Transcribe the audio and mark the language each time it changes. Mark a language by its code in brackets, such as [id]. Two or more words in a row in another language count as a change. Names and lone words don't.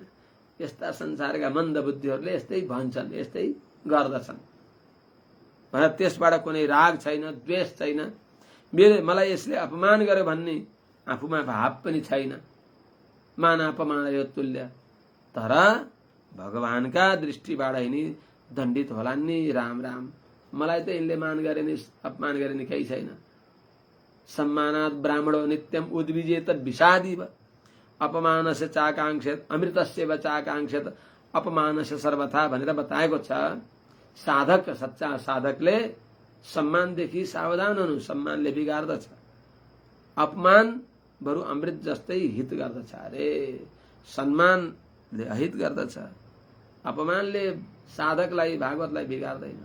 [ne] यस्ता संसारका मन्द बुद्धिहरूले यस्तै भन्छन्, यस्तै गर्दछन् भनेर त्यसबाट कुनै राग छैन, द्वेष छैन, मलाई यसले अपमान गर्यो भन्ने आफूमा भाव पनि छैन, मान अपमान यो तुल्य। तर भगवानका दृष्टिबाट नि दण्डित होलान् नि, राम राम, मलाई त यिनले मान गरे नि अपमान गरे नि केही छैन। [sa] सम्मानात् ब्राह्मणो नित्यम उद्विजेत विषादिव अपमानस्य चाकांक्षेत अमृतस्य व चाकांक्षेत अपमानस्य सर्वथा [ne] भनेर बताएको छ। साधक, सच्चा साधकले सम्मानदेखि सावधान हुनु, सम्मानले बिगार्दछ। अपमान बरु अमृत जस्तै हित गर्दछ। अरे सम्मानले अहित गर्दछ, अपमानले साधकलाई भागवतलाई बिगार्दैन।